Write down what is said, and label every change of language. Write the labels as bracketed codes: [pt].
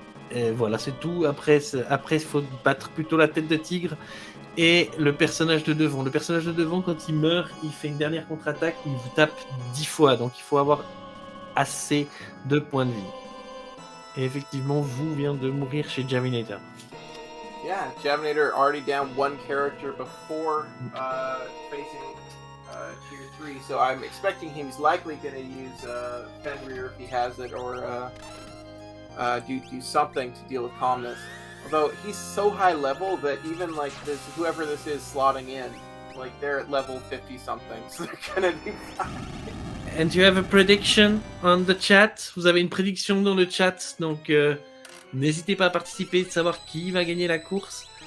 [fr] Et voilà, c'est tout. Après, il faut battre plutôt la tête de tigre et le personnage de devant. Le personnage de devant, quand il meurt, il fait une dernière contre-attaque où il vous tape 10 fois. Donc il faut avoir assez de points de vie. Et effectivement, vous vient de mourir chez Javinat0r. [en] Yeah, Javinator already down one character before facing Tier 3, so I'm expecting he's likely going to use Fenrir if he has it, or do something to deal with calmness. Although he's so high level that even like this, whoever this is slotting in, like they're at level 50 something, so they're gonna be fine. And you have a prediction on the chat. [fr] Vous avez une prédiction dans le chat, donc n'hésitez pas à participer, de savoir qui va gagner la course.